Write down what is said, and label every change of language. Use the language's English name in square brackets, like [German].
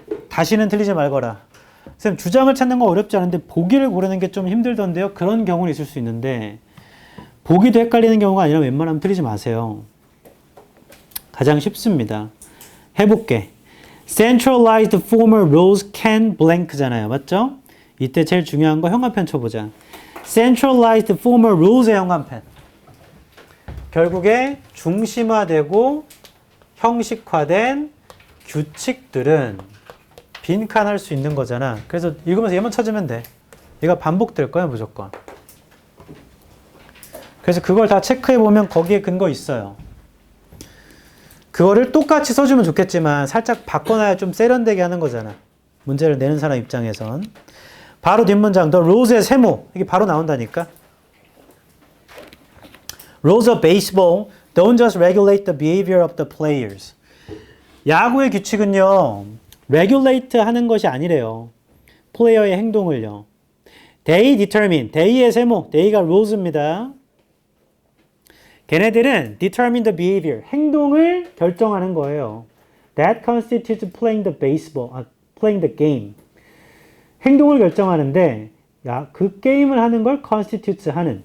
[Korean] 다시는 틀리지 말거라. 선생님 주장을 찾는 건 어렵지 않은데 보기를 고르는 게 좀 힘들던데요. 그런 경우는 있을 수 있는데 보기도 헷갈리는 경우가 아니라 웬만하면 틀리지 마세요. 가장 쉽습니다. 해볼게. [English] Centralized formal rules can blank [Korean] 잖아요. 맞죠? 이때 제일 중요한 거 형광펜 쳐보자. Centralized formal rules의 형광펜. 결국에 중심화되고 형식화된 규칙들은 빈칸할 수 있는 거잖아. 그래서 읽으면서 얘만 찾으면 돼. 얘가 반복될 거야 무조건. 그래서 그걸 다 체크해보면 거기에 근거 있어요. 그거를 똑같이 써주면 좋겠지만 살짝 바꿔놔야 좀 세련되게 하는 거잖아. 문제를 내는 사람 입장에선. 바로 뒷문장, The rules의 세모. 이게 바로 나온다니까. [English] Rules of baseball don't just regulate the behavior of the players. [Korean] 야구의 규칙은요. regulate 하는 것이 아니래요. 플레이어의 행동을요. [English] They determine. [Korean] they의 세모. they가 rules입니다. 걔네들은 [English] determine the behavior, [Korean] 행동을 결정하는 거예요. [English] That constitutes playing the baseball, playing the game. [Korean] 행동을 결정하는데 그 게임을 하는 걸 constitutes 하는.